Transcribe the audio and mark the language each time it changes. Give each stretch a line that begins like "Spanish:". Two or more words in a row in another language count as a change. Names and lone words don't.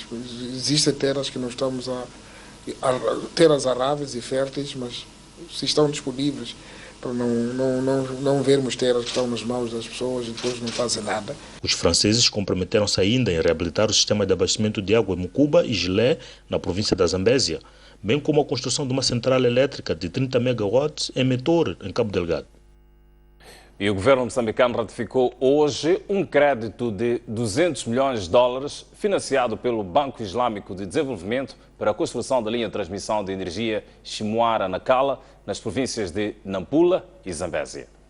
Portuguese: Existem terras que não estamos terras aráveis e férteis, mas se estão disponíveis, para não vermos terras que estão nas mãos das pessoas e depois não fazem nada. Os franceses comprometeram-se ainda em reabilitar o sistema de abastecimento de água em Mucuba e Gilé, na província da Zambésia, bem como a construção de uma central elétrica de 30 megawatts em Metor, em Cabo Delgado. E o governo moçambicano ratificou hoje um crédito de $200 milhões financiado pelo Banco Islâmico de Desenvolvimento para a construção da linha de transmissão de energia Chimoara-Nacala nas províncias de Nampula e Zambésia.